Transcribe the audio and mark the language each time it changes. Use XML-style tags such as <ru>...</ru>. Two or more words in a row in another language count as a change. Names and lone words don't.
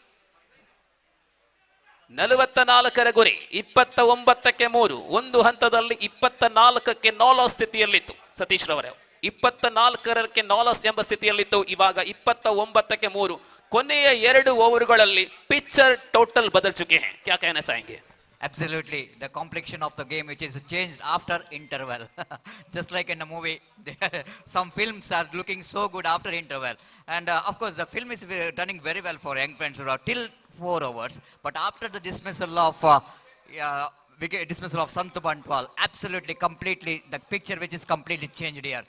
<kn>44ರ ಗುರಿ 29ಕ್ಕೆ 3. ಒಂದು ಹಂತದಲ್ಲಿ 24ಕ್ಕೆ ನಾಲಸ್ ಸ್ಥಿತಿಯಲ್ಲಿತ್ತು ಸತೀಶ್ ರವರೇ. 24ಕ್ಕೆ ನಾಲಸ್ ಎಂಬ ಸ್ಥಿತಿಯಲ್ಲಿತ್ತು. ಇವಾಗ 29ಕ್ಕೆ 3. ಕೊನೆಯ 2 ಓವರ್ಗಳಲ್ಲಿ</kn> <hi>पिक्चर टोटल बदल चुके हैं. क्या कहना चाहेंगे?</hi> <en>Absolutely, the complexion of the game which is changed after interval. Just like in a movie, some films are looking so good after interval. And of course, the film is running very well for young friends till 4 overs. But after the dismissal of Sant Bantwal, absolutely, completely, the picture which is completely changed here.</en>